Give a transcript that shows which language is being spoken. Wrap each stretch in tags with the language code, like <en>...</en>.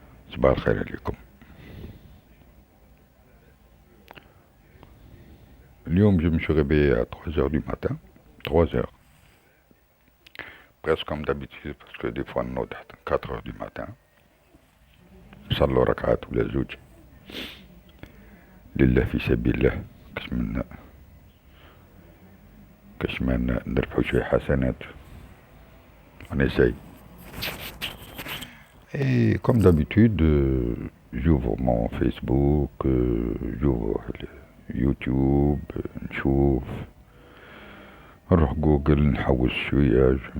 <ar>صباح الخير عليكم. اليوم</ar> <fr>je me suis réveillé à 3 heures du matin, 3 heures, presque comme d'habitude parce que des fois on note 4 heures du matin.</fr> <ar>صلوا ركعات ولا زوج لله في سبيل الله كاش ما نربحوا شوية حسنات.</ar> <fr>On essaye. Et comme d'habitude, j'ouvre mon Facebook, j'ouvre YouTube,</fr> <ar>نشوف نروح جوجل نحوس شوية.</ar>